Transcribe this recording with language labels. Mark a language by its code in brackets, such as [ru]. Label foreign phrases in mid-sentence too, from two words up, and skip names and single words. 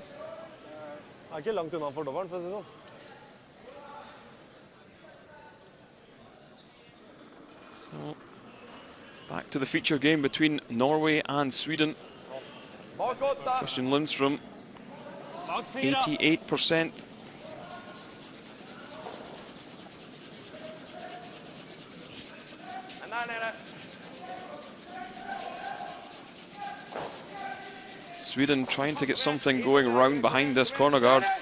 [no] Ikke langt unna for dobbelen, for å si sånn. [en] So, back to the feature game between Norway and Sweden. Christian Lundström, 88%. Sweden trying to get something going around behind this corner guard.